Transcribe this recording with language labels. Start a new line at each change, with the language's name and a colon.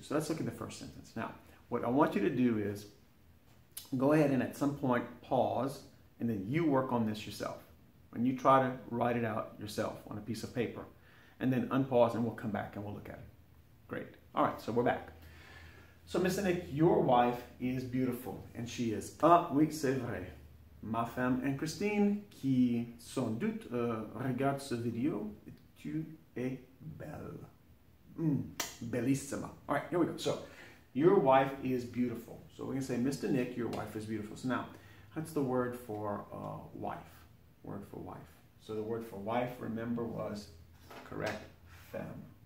English: So let's look at the first sentence. Now, what I want you to do is go ahead and at some point pause, and then you work on this yourself. And you try to write it out yourself on a piece of paper. And then unpause, and we'll come back and we'll look at it. Great. All right, so we're back. So, Mr. Nick, your wife is beautiful, and she is.
French: Ah, oui, c'est vrai. Ma femme et Christine, qui sans doute regardent ce vidéo, tu es belle.
English: Bellissima. All right, here we go. So, your wife is beautiful. So, we're going to say, Mr. Nick, your wife is beautiful. So, now, that's the word for wife. Word for wife. So, the word for wife, remember, was correct, femme.